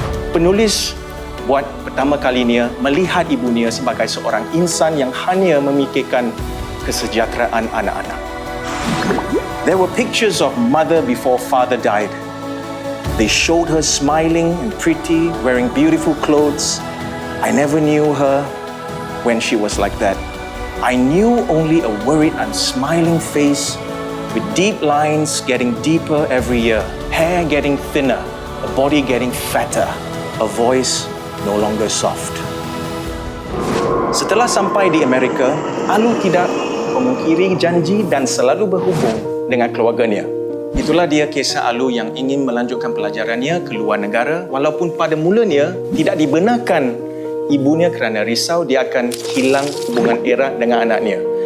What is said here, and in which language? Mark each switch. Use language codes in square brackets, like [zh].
[ms] Penulis buat pertama kalinya melihat ibunya sebagai seorang insan yang hanya memikirkan kesejahteraan anak-anak. [en] There were pictures of mother before father died. They showed her smiling and pretty, wearing beautiful clothes. I never knew her when she was like that. I knew only a worried and smiling face with deep lines getting deeper every year, hair getting thinner, a body getting fatter, a voice no longer soft. [ms] Setelah sampai di Amerika, Alu tidak memungkiri janji dan selalu berhubung dengan keluarganya. Itulah dia kisah Alu yang ingin melanjutkan pelajarannya ke luar negara walaupun pada mulanya tidak dibenarkan ibunya kerana risau dia akan hilang hubungan erat dengan anaknya.